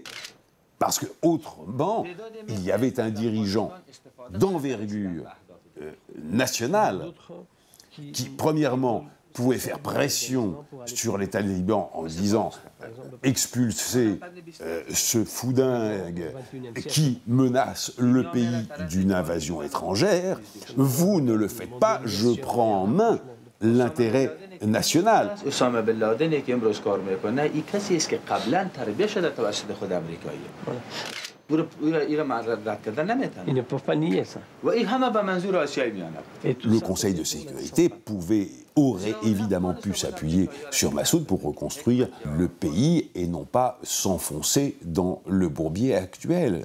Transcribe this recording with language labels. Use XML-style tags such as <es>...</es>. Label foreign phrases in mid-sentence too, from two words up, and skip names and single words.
<fr>Parce qu'autrement, il y avait un dirigeant d'envergure nationale qui, premièrement, pouvait faire pression sur les talibans en disant expulser ce fou dingue qui menace le pays d'une invasion étrangère. Vous ne le faites pas, je prends en main l'intérêt national.</fr> <fa>Osama bin Laden که امروز کار میکنه این کسی است که قبلا تربیت شده توسط خود امریکایی.</fa> <fr>Ils ne peuvent pas nier ça. Le Conseil de sécurité aurait évidemment pu s'appuyer sur Massoud pour reconstruire le pays et non pas s'enfoncer dans le bourbier actuel.</fr>